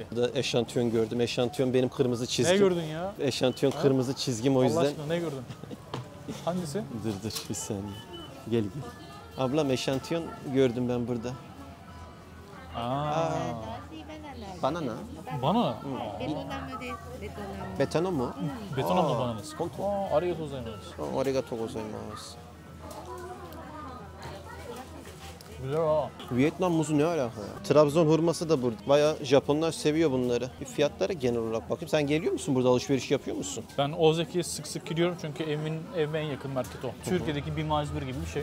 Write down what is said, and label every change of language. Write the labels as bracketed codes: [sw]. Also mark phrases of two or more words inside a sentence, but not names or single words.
[tr] Burada eşantiyon gördüm. Eşantiyon benim kırmızı çizgim. Ne gördün ya? Eşantiyon kırmızı çizgim o Allah yüzden. aşkına ne gördün? Hangisi? Dur bir saniye. Gel. Ablam eşantiyon gördüm ben burada. Aa, Banana. bana. [ja] ベトナムです。ベトナム。 [tr] Betano mu? Betonamlı Aa, bananası. konto. Aa, [ja] ありがとうございます. ありがとうございます. [tr] Güzel ha. Vietnam muzu ne alaka ya? Trabzon hurması da burada. Bayağı Japonlar seviyor bunları. Bir fiyatlara genel olarak bakayım. Sen geliyor musun burada, alışveriş yapıyor musun? Ben Ozeki'ye sık sık gidiyorum çünkü evime en yakın market o. Türkiye'deki bir mazbir gibi bir şey.